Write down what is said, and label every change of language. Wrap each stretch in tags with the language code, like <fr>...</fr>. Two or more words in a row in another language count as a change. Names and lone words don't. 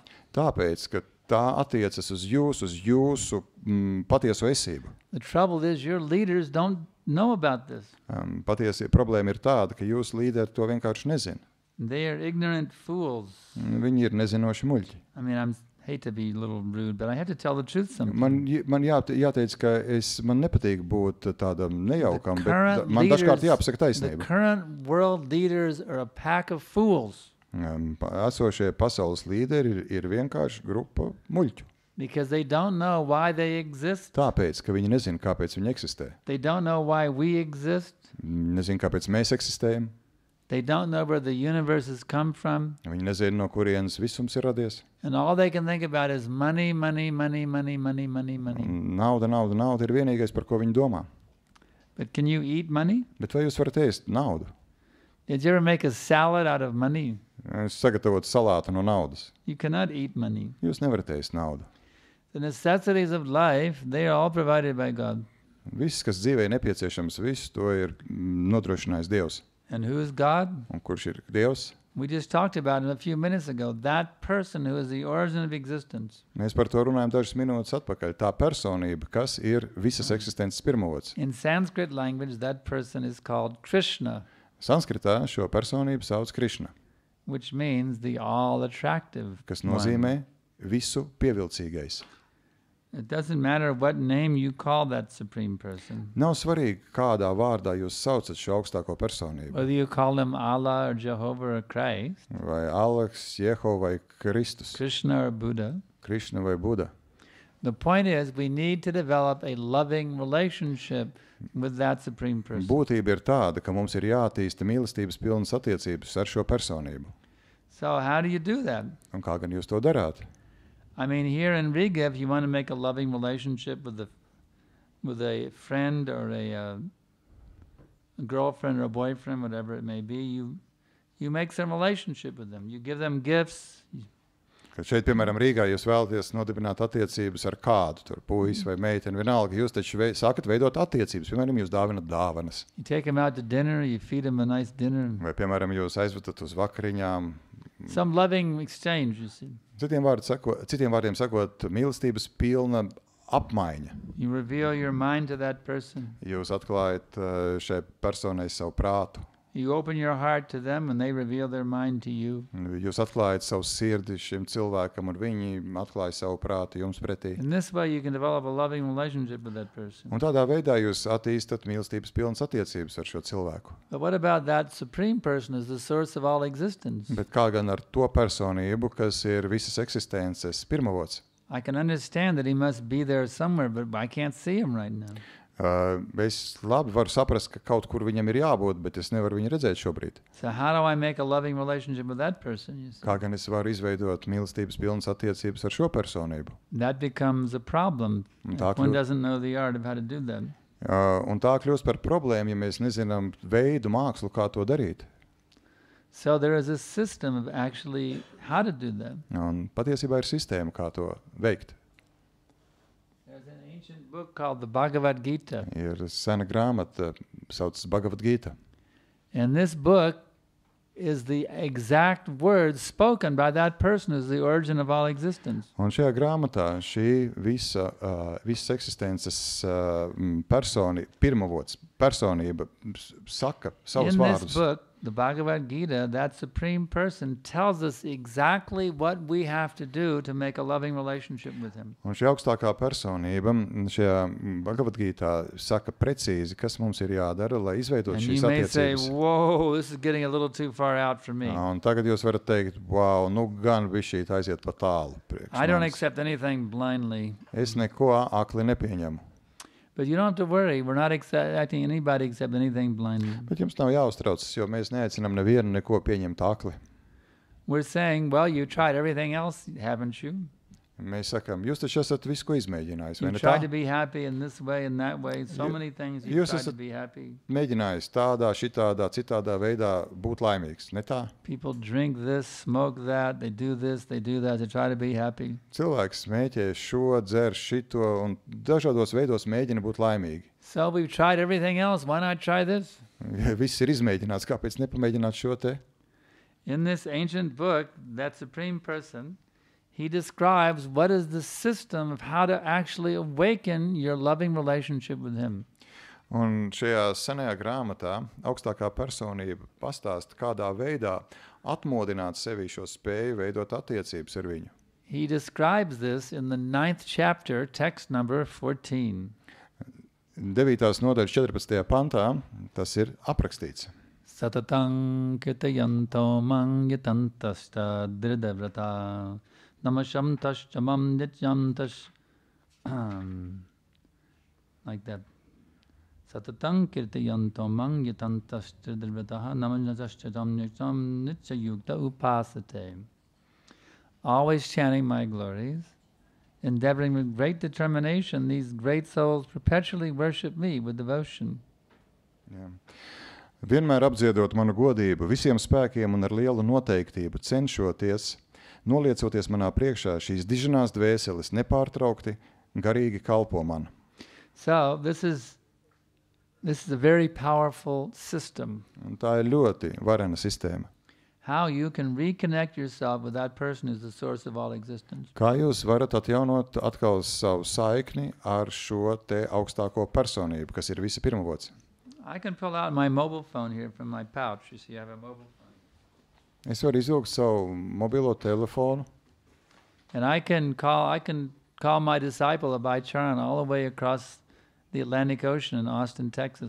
<lv>Tāpēc, ka tā attiecas uz jūsu patieso esību.</lv> <en>The trouble is your leaders don't know about this.</en> <lv>Patiesi problēma ir tāda, ka jūsu līderi to vienkārši nezina.</lv> <en>They are ignorant fools.</en> <lv>Viņi ir nezinoši muļķi.</lv> <en>I mean, I hate to be a little rude, but I have to tell the truth sometimes.</en> <lv>Man jāteic, ka man nepatīk būt tādam nejaukam,</lv> <en>The current</en> <lv>bet man dažkārt jāpasaka</lv> <en>The</en> <lv>taisnība.</lv> <en>current world leaders are a pack of fools</en> <lv>Esošie pasaules līderi ir vienkārši grupa muļķu.</lv> <en>because they don't know why they exist.</en> <lv>Tāpēc, ka viņi nezina, kāpēc viņi eksistē.</lv> <en>They don't know why we exist.</en> <lv>Nezina, kāpēc mēs eksistējam.</lv> <en>They don't know where the universe has come from.</en> <lv>Viņi nezina, no kurienes visums ir radies.</lv> <en>And all they can think about is money, money, money, money, money, money, money.</en> <lv>Nauda ir vienīgais, par ko viņi domā.</lv> <en>But can you eat money?</en> <lv>Bet vai jūs varat ēst naudu?</lv> <en>Did you ever make a salad out of money?</en> <lv>Es sagatavotu salātu no naudas.</lv> <en>You cannot eat money.</en> <lv>Jūs nevarat ēst naudu.</lv> <en>The necessities of life, they are all provided by God.</en> <lv>Viss, kas dzīvē nepieciešams, visu to ir nodrošinājis Dievs.</lv> <en>And who is God?</en> <lv>Un kurš ir Dievs?</lv> <en>We just talked about it a few minutes ago. That person who is the origin of existence.</en> <lv>Mēs par to runājam dažas minūtes atpakaļ. Tā personība, kas ir visas eksistences pirmavots.</lv> <en>In Sanskrit language, that person is called Krishna,</en> <lv>Sanskritā šo personību sauc Krišna,</lv> <en>which means the all-attractive</en> <lv>kas</lv> <en>one.</en> <lv>nozīmē visu pievilcīgais.</lv> <en>It doesn't matter what name you call that supreme person.</en> <lv>Nav svarīgi, kādā vārdā jūs saucat šo augstāko personību.</lv> <en>Whether you call him Allah or Jehovah or Christ,</en> <lv>Vai Aleks, Jehova vai Kristus,</lv> <en>Krishna or Buddha.</en> <lv>Krišna vai Buda.</lv> <en>The point is we need to develop a loving relationship with that supreme person.</en> <lv>Būtība ir tāda, ka mums ir jātīsta mīlestības pilnas attiecības ar šo personību.</lv> <en>So how do you do that?</en> <lv>Un kā gan jūs to darāt?</lv> <en>I mean, here in Riga, if you want to make a loving relationship with a friend or a girlfriend or a boyfriend, whatever it may be, you make some relationship with them. You give them gifts.</en> <lv>Kad šeit, piemēram, Rīgā jūs vēlaties nodibināt attiecības ar kādu, tur puisi vai meiteni, vienalga, jūs taču sākat veidot attiecības, piemēram, jūs dāvinat dāvanas.</lv> <en>You take them out to dinner, you feed them a nice dinner.</en> <lv>Vai, piemēram, jūs aizvedat uz vakariņām.</lv> <en>Some loving exchange, you see.</en> <lv>Citiem vārdiem sakot, mīlestības pilna apmaiņa.</lv> <en>You reveal your mind to that person.</en> <lv>Jūs atklājat šai personai savu prātu.</lv> <en>You open your heart to them and they reveal their mind to you.</en> <lv>Jūs atklājat savu sirdi šim cilvēkam un viņi atklāja savu prātu jums pretī.</lv> <en>In this way you can develop a loving relationship with that person.</en> <lv>Un tādā veidā jūs attīstat mīlestības pilnas attiecības ar šo cilvēku.</lv> <en>But what about that supreme person is the source of all existence?</en> <lv>Bet kā gan ar to personību, kas ir visas eksistences pirmavots?</lv> <en>I can understand that he must be there somewhere, but I can't see him right now.</en> <lv>Es labi varu saprast, ka kaut kur viņam ir jābūt, bet es nevaru viņu redzēt šobrīd.</lv> <en>So how do I make a loving relationship with that person? You see?</en> <lv>Kā gan es varu izveidot mīlestības pilnas attiecības ar šo personību?</lv> <en>That becomes a problem</en> <lv>Un</lv> <en>if</en> <lv>tā</lv> <en>one</en> <lv>kļūst-</lv> <en>doesn't know the art of how to do that.</en> <lv>Un tā kļūst par problēmu, ja mēs nezinām veidu, mākslu, kā to darīt.</lv> <en>So there is a system of actually how to do that.</en> <lv>Un patiesībā ir sistēma, kā to veikt.</lv> <en>There's an ancient book called the Bhagavad Gita.</en> <lv>Ir sena grāmata, saucas Bhagavad Gita.</lv> <en>And this book is the exact words spoken by that person as the origin of all existence.</en> <lv>Un šajā grāmatā šī visas eksistences pirmavots, personība saka savus</lv> <en>In this</en> <lv>vārdus.</lv> <en>book, the Bhagavad Gita, that supreme person tells us exactly what we have to do to make a loving relationship with him.</en> <lv>Un šī augstākā personība šajā Bhagavad Gītā saka precīzi, kas mums ir jādara, lai izveidot</lv> <en>And</en> <lv>šīs</lv> <en>you may say,</en> <lv>attiecības.</lv> <en>whoa, this is getting a little too far out for me.</en> <lv>Un tagad jūs varat teikt, wow, nu gan bišķīt aiziet pa tālu priekš</lv> <en>I don't</en> <lv>manis.</lv> <en>accept anything blindly.</en> <lv>Es neko akli nepieņemu.</lv> <en>But you don't have to worry. We're not accepting anybody accept anything blindly.</en> <lv>Bet jums nav jāuztraucas, jo mēs neaicinām nevienu neko pieņemt akli.</lv> <en>We're saying, well, you tried everything else, haven't you?</en> <lv>Mēs sakām, jūs taču esat visu, ko izmēģinājis, vai</lv> <en>You</en> <lv>ne</lv> <en>tried to</en> <lv>tā?</lv> <en>be happy in this way and that way. So many things you</en> <lv>jūs</lv> <en>tried to</en> <lv>esat-</lv> <en>be happy.</en> <lv>Mēģinājis tādā, šitādā, citādā veidā būt laimīgs, ne tā?</lv> <en>People drink this, smoke that, they do this, they do that, they try to be happy.</en> <lv>Cilvēks smēķē šo, dzer šito un dažādos veidos mēģina būt laimīgi.</lv> <en>So we've tried everything else. Why not try this?</en> <lv>Ja viss ir izmēģināts, kāpēc nepamēģināt šo te?</lv> <en>In this ancient book, that supreme person, he describes what is the system of how to actually awaken your loving relationship with him.</en> <lv>Un šajā senajā grāmatā augstākā personība pastāsta, kādā veidā atmodināt sevi šo spēju veidot attiecības ar viņu.</lv> <en>He describes this in the 9th chapter, text number 14.</en> <lv>9. nodaļas 14. pantā tas ir aprakstīts.</lv> <sa>Satatang kitayanto mang yatantashta dridavrata namasham tashamam nityam tash</sa> <en>like that.</en> <sa>Satatang kirtayanto mang yatantashta dridavrata namasham nityam nityayukta upasate.</sa> <en>Always chanting my glories, endeavoring with great determination, these great souls perpetually worship me with devotion.</en> <lv>Jā. Vienmēr apdziedot manu godību, visiem spēkiem un ar lielu noteiktību cenšoties, noliecoties manā priekšā, šīs diženās dvēseles nepārtraukti garīgi kalpo man.</lv> <en>So this is a very powerful system.</en> <lv>Un tā ir ļoti varena sistēma.</lv> <en>How you can reconnect yourself with that person who's the source of all existence.</en> <lv>Kā jūs varat atjaunot atkal savu saikni ar šo te augstāko personību, kas ir visa pirmavots?</lv> <en>I can pull out my mobile phone here from my pouch. You see, I have a mobile phone.</en> <lv>Es varu izvilkt savu mobilo telefonu,</lv> <en>And I can call my disciple Abhay Charan all the way across the Atlantic Ocean in Austin, Texas.</en>